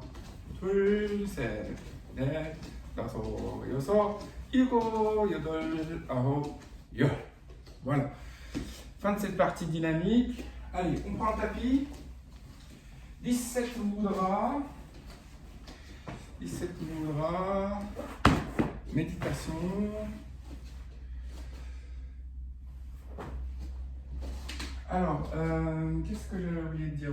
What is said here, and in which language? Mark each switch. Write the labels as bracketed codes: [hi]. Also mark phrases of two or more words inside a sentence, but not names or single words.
[ko] 둘, 셋, 넷, 다섯, 여섯, 일곱, 여덟, 아홉, 열. [fr] Voilà. Fin de cette partie dynamique. Allez, on prend le tapis. 17 mudras. 17 mudras. Méditation. Alors, qu'est-ce que j'avais oublié de dire?